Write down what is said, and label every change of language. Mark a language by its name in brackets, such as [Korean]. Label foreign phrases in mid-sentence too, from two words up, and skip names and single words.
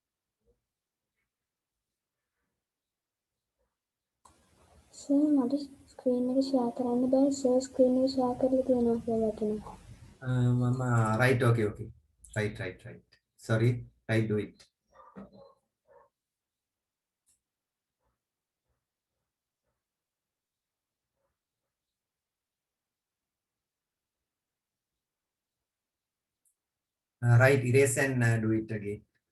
[English] Sir, [Sinhala] මට ස්ක්‍රීන් එක ෂෙයා කරන්න බෑ සර් ස්ක්‍රීන් එක ෂෙයා කරලා තියෙනවා කියලා වැටෙනවා. [English] Mama, right, okay, okay. Right. Sorry, right, do it. Right, erase and do it again.